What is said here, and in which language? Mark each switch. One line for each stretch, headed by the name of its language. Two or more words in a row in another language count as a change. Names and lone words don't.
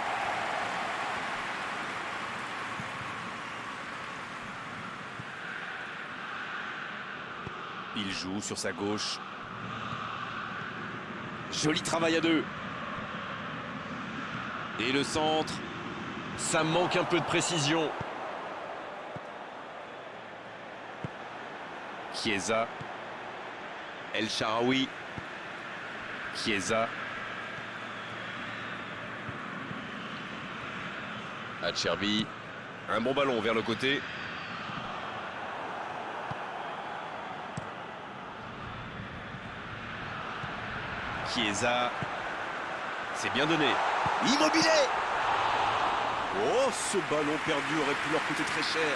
French: Il joue sur sa gauche. Joli travail à deux. Et le centre. Ça manque un peu de précision. Chiesa. El Shaarawy. Chiesa. Acerbi. Un bon ballon vers le côté. Chiesa. C'est bien donné. Immobilier. Oh, ce ballon perdu aurait pu leur coûter très cher.